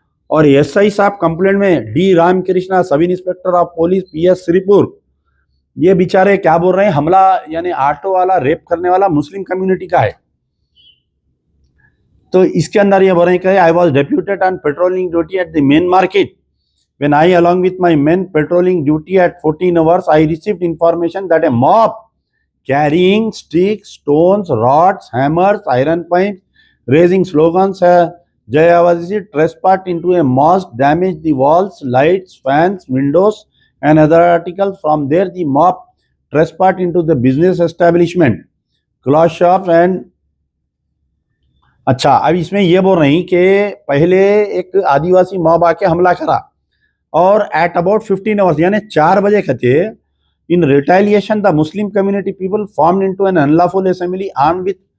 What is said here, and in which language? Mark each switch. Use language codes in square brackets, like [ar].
[hi] और SI साहब complaint में D Ramakrishna, sub inspector of police PS Shripur, ये बेचारे क्या बोल रहे हैं, हमला यानी ऑटो वाला रेप करने वाला मुस्लिम कम्युनिटी का है। तो इसके अंदर ये बोल रहे हैं, [en] I was deputed on patrolling duty at the main market. When I, along with my men patrolling duty at 14 hours, I received information that a mob carrying sticks, stones, rods, hammers, iron pipes, raising slogans, Jai Awazisi, trespassed into a mosque, damaged the walls, lights, fans, windows, and other articles. From there, the mob trespassed into the business establishment, cloth shops, and [hi] अच्छा, अब इसमें ये बोल रही कि पहले एक आदिवासी mob आके हमला करा [en] और at about 15 hours [hi] यानी 4 बजे कहते, [en] In retaliation the Muslim community people formed into an unlawful assembly armed with.